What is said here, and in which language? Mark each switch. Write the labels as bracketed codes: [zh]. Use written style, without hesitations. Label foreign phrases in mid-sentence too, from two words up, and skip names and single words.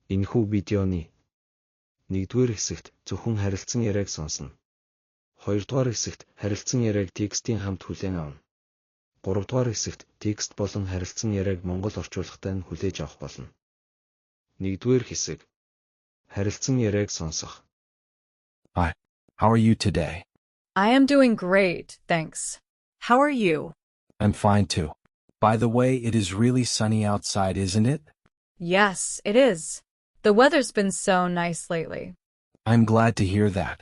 [mn] Энэхүү видеоны 1-р хэсэгт зөвхөн харилцан яриаг сонсно. 2-р хэсэгт харилцан яриаг текстийн хамт хүлээн авна. 3-р хэсэгт текст болон харилцан яриаг монгол орчуулгатай нь хүлээж авах болно. 1-р хэсэг. Харилцан яриаг сонсох. [en] Hi, how are you today? I am doing great, thanks. How are you? I'm fine too. By the way, it is really sunny outside, isn't it? Yes, it is. The weather's been so nice lately. I'm glad to hear that.